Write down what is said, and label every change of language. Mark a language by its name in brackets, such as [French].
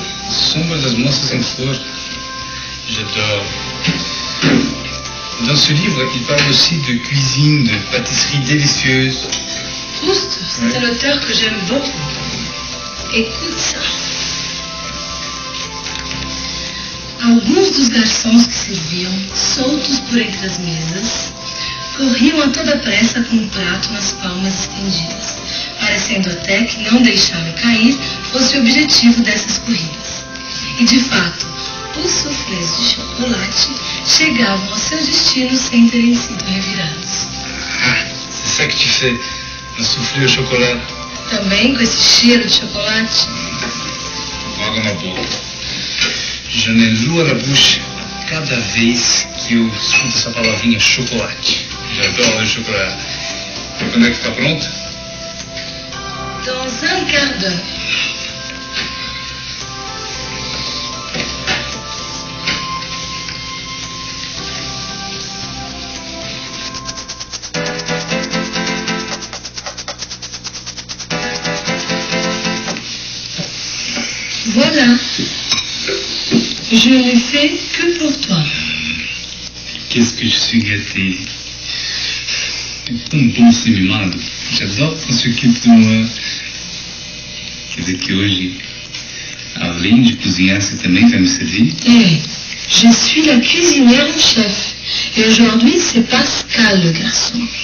[Portuguese] Sombra das moças em flor. [French] J'adore. Dans ce livre, il parle aussi de cuisine, de pâtisserie délicieuse. Proust, c'est un auteur que j'aime beaucoup. Écoute ça. [Portuguese] Alguns dos garçons que serviam, soltos por entre as mesas, corriam a toda pressa com um prato nas palmas estendidas, parecendo até que não deixá-lo cair fosse o objetivo dessas corridas. E, de fato, os soufflés de chocolate chegavam ao seu destino sem terem sido revirados. [French] Ah, c'est ça que tu fais, un soufflé au chocolat. [Portuguese] Também com esse cheiro de chocolate. Água na boca. [French] Janelu à la bouche [Portuguese] cada vez que eu escuto essa palavrinha chocolate. [French] J'adore le chocolat. [Portuguese] E quando é que fica pronto? [French] Dans un quart d'heure. Voilà. Je ne fais que pour toi. Qu'est-ce que je suis gâté. [Portuguese] É tão bom ser mimado. [French] J'adore qu'on s'occupe de moi. [Portuguese] Quer dizer que hoje, além de cozinhar, você também vai me servir? [French] Je suis la cuisinière en chef. Et aujourd'hui, c'est Pascal, le garçon.